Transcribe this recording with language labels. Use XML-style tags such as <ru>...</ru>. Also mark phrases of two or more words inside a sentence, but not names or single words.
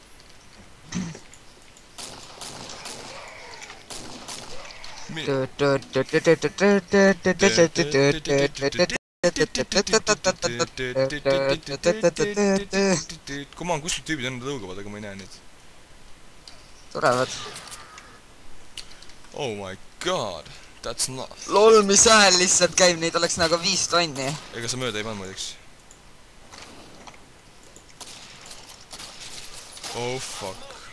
<en>Come on,</en> <et>kuskilt tüübid enne tõugavad, aga ma ei näe neid. Tulevad.</et> <en>Oh my god, that's not... Lol,</en> <et>mis hääl lihtsalt käib, neid oleks nagu 5 tonni. Ega sa mööda ei pannud muideks.</et> <en>Oh fuck.</en>